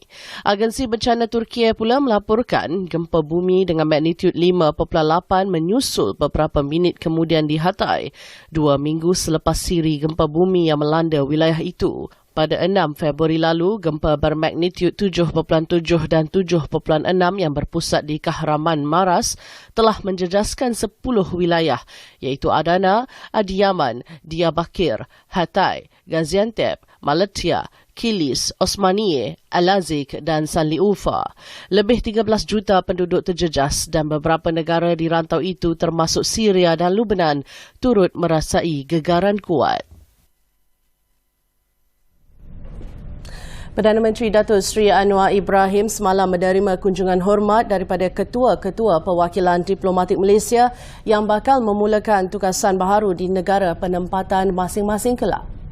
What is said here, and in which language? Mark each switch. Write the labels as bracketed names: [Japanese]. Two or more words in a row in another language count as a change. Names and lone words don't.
[Malay] Agensi Bencana Turki pula melaporkan gempa bumi dengan magnitud 5.8 menyusul beberapa minit kemudian di Hatay, 2 minggu selepas siri gempa bumi yang melanda wilayah itu. Pada 6 Februari lalu, gempa bermagnitud 7.7 dan 7.6 yang berpusat di Kahraman Maras telah menjejaskan 10 wilayah iaitu Adana, Adiyaman, Diyarbakir, Hatay, Gaziantep, Malatya, Kilis, Osmaniye, Al-Azik dan Sanliufa. Lebih 13 juta penduduk terjejas dan beberapa negara di rantau itu termasuk Syria dan Lubnan turut merasai gegaran kuat. Perdana Menteri Datuk Seri Anwar Ibrahim semalam menerima kunjungan hormat daripada ketua-ketua perwakilan diplomatik Malaysia yang bakal memulakan tugasan baharu di negara penempatan masing-masing kelak.